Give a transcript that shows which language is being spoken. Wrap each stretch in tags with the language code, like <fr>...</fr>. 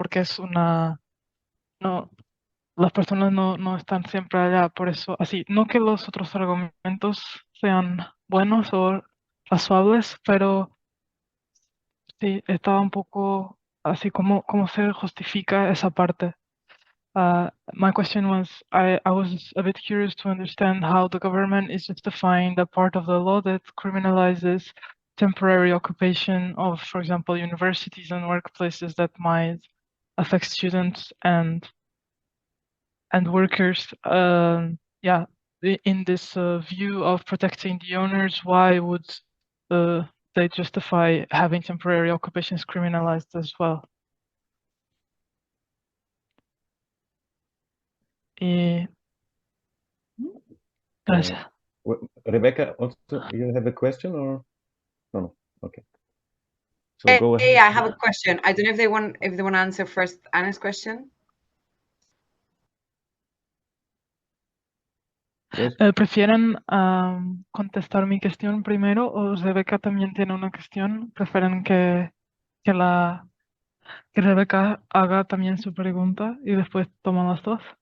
<es>Porque no, las personas no están siempre allá, por eso, así, no que los otros argumentos sean buenos o razonables, pero sí, estaba un poco así, ¿cómo se justifica esa parte?</es> <en>My question was, I was a bit curious to understand how the government is justifying the part of the law that criminalizes temporary occupation of, for example, universities and workplaces that might affect students and workers. Yeah, in this view of protecting the owners, why would they justify having temporary occupations criminalized as well?</en> <es>Gracias.</es> <en>Rebecca, also, you have a question or no? Okay. So go ahead. Hey, I have a question. I don't know if they want to answer first Anna's question. Yes.</en> <es>¿Prefieren contestar mi cuestión primero o Rebecca también tiene una cuestión? ¿Prefieren que Rebecca haga también su pregunta y después toman las dos?</es>